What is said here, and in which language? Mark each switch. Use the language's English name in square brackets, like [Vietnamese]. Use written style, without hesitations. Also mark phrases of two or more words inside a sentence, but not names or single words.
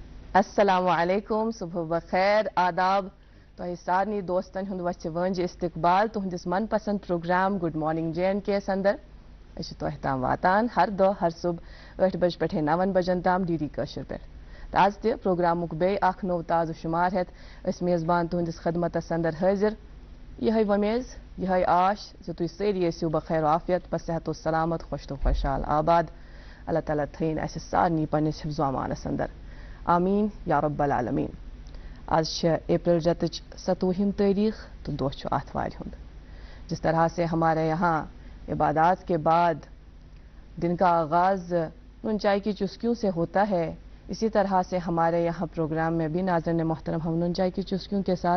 [Arabic] السلام علیکم [Kashmiri] صبح بخیر آداب تہ سارنی دوستن ہند وچھ ونج استقبال تہندس من پسند پروگرام گڈ مارننگ جے اینڈ کے اندر تہ تام واتان ہر دہ ہر صبح 8 بج پہ 9 بجن تام ڈی ڈی کشر پہ آج تہ پروگرامک بے اخ نو تازہ شمار ہت اس میزبان تہندس خدمتس اندر حاضر یہ ومیز یہ آش تھی ساری ٲسِو بخیر و عافیت بصحت و سلامت خوش تو خوشحال آباد اللہ تعالیٰ تھین اس سارنی پنس حفظ و امانس اندر [Arabic] آمین یا رب العالمین [Kashmiri] آج اپریل رتچ 27 تاریخ تو دہ آتوار ہند [Urdu] جس طرح سے ہمارے یہاں عبادات کے بعد دن کا آغاز نون چائے کی چسکیوں سے ہوتا ہے اسی طرح سے ہمارے یہاں پروگرام میں بھی ناظرین محترم ہم نون چائے کی چسکیوں کے ساتھ